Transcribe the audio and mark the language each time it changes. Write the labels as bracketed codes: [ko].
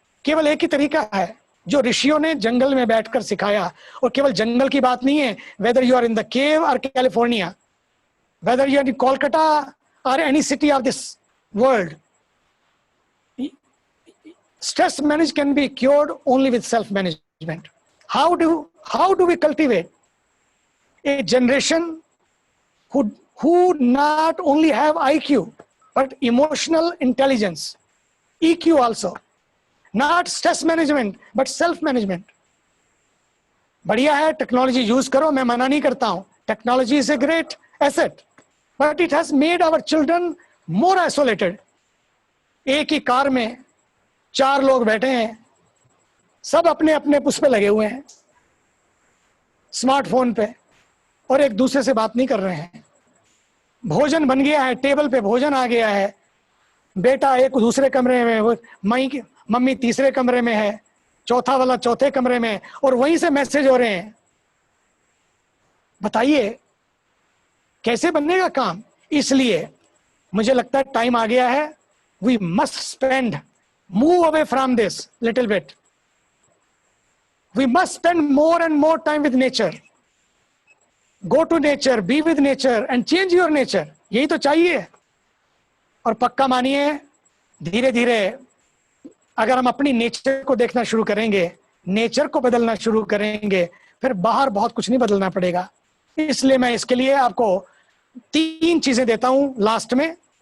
[hi] केवल एक ही तरीका है जो ऋषियों ने जंगल में बैठकर सिखाया. और केवल जंगल की बात नहीं है, [en] Whether you are in the cave or California, whether you are in Kolkata or any city of this world, stress management can be cured only with self management. How do we cultivate a generation who not only have IQ but emotional intelligence, EQ also, not stress management but self management. [hi] बढ़िया है, technology use करो, मैं मना नहीं करता हूं. [en] Technology is a great asset, but it has made our children more isolated. [hi] एक ही car में 4 लोग बैठे हैं, सब अपने अपने उस पे लगे हुए हैं, स्मार्टफोन पे, और एक दूसरे से बात नहीं कर रहे हैं. भोजन बन गया है, टेबल पे भोजन आ गया है, बेटा एक दूसरे कमरे में, मम्मी तीसरे कमरे में है, चौथा वाला चौथे कमरे में, और वहीं से मैसेज हो रहे हैं. बताइए कैसे बनेगा काम? इसलिए मुझे लगता है टाइम आ गया है. [en] We must spend, move away from this little bit. We must spend more and more time with nature. Go to nature, be with nature and change your nature. [hi] यही तो चाहिए. और पक्का मानिए, धीरे धीरे अगर हम अपनी नेचर को देखना शुरू करेंगे, नेचर को बदलना शुरू करेंगे, फिर बाहर बहुत कुछ नहीं बदलना पड़ेगा. इसलिए मैं इसके लिए आपको 3 चीजें देता हूं लास्ट में.